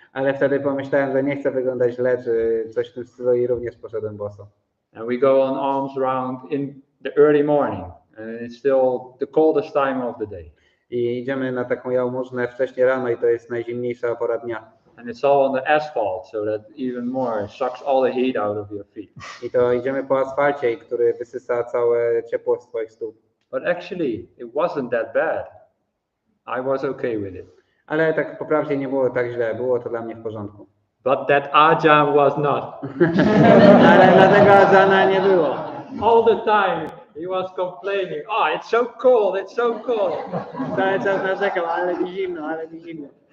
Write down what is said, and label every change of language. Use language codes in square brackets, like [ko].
[pl] Ale wtedy pomyślałem, że nie chcę wyglądać źle, czy coś w tym stylu i również poszedłem boso. [en] And we go on alms round in the early morning, and it's still the coldest time of the day. [pl] I idziemy na taką jałmużnę wcześnie rano i to jest najzimniejsza pora dnia. [en] And it's all on the asphalt, so that even more sucks all the heat out of your feet. [pl] I to idziemy po asfalcie, który wysysa całe ciepło z twoich stóp. [en] But actually, it wasn't that bad. I was okay with it. [pl] Ale tak po prawdzie nie było tak źle, było to dla mnie w porządku. [en] But that Ajahn was not. [pl] Ale dla tego Ajahna nie było. [en] All the time he was complaining, oh, it's so cold, it's so cold. [pl] Cały czas narzekał, ale mi zimno, ale mi zimno.